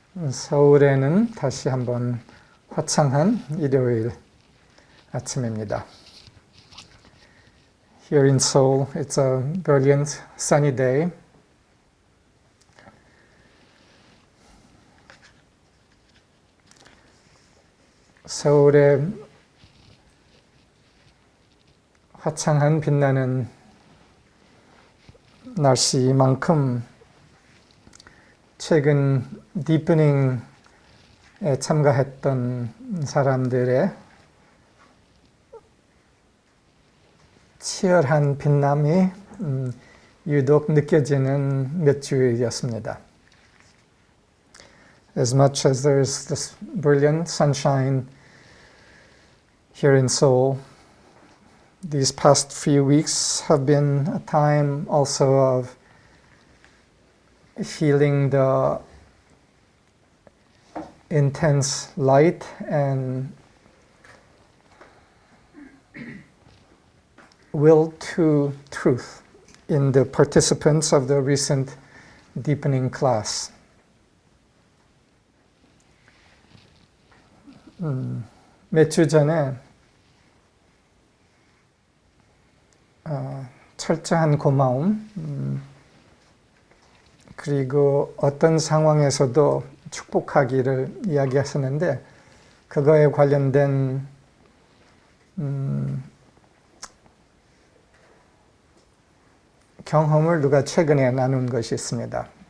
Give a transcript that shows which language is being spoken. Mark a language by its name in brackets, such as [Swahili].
[Korean] 서울에는 다시 한번 화창한 일요일 아침입니다. [English] Here in Seoul, it's a brilliant sunny day. [Korean] 서울의 화창한 빛나는 날씨만큼 최근 디프닝에 참가했던 사람들의 치열한 빛남이 유독 느껴지는 몇 주일이었습니다. [English] As much as there's this brilliant sunshine here in Seoul, these past few weeks have been a time also of feeling the intense light and will to truth in the participants of the recent deepening class. [Korean] 몇 주 전에 철저한 고마움 그리고 어떤 상황에서도 축복하기를 이야기하셨는데 그거에 관련된 경험을 누가 최근에 나눈 것이 있습니다.